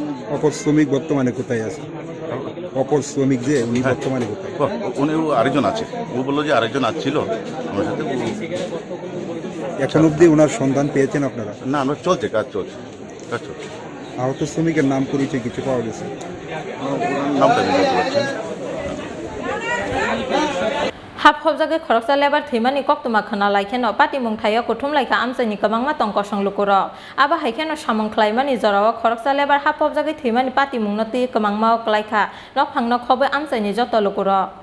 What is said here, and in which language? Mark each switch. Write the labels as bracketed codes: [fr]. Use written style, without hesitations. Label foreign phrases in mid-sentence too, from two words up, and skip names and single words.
[bn] অপর শ্রমিক বর্তমানে কোথায় আছে? অপর শ্রমিক যে উনি বর্তমানে কোথায়? উনি আরেকজন আছে ও বললো যে আরেকজন আসছিল আমার সাথে এখন অবধি ওনার সন্ধান পেয়েছেন আপনারা? না আমরা চলছে কাজ চলছে আহত শ্রমিকের নাম পরিচয় কিছু পাওয়া গেছে? নামটা আমি বলতে পারছি [trp] Ha Phobjagi Khoroksa Lebar Thimani Koktuma Khana Laikheno Pati Mung Thayo Kuthum Laika Amchani Kabangma Tongko Songlukuro Aba Haikeno Shamung Khlaimani Zorawo Khoroksa Lebar Ha Phobjagi Thimani Pati Mung Noti Kabangma Klaika Nokphang no Khobe Amchani Joto Lukuro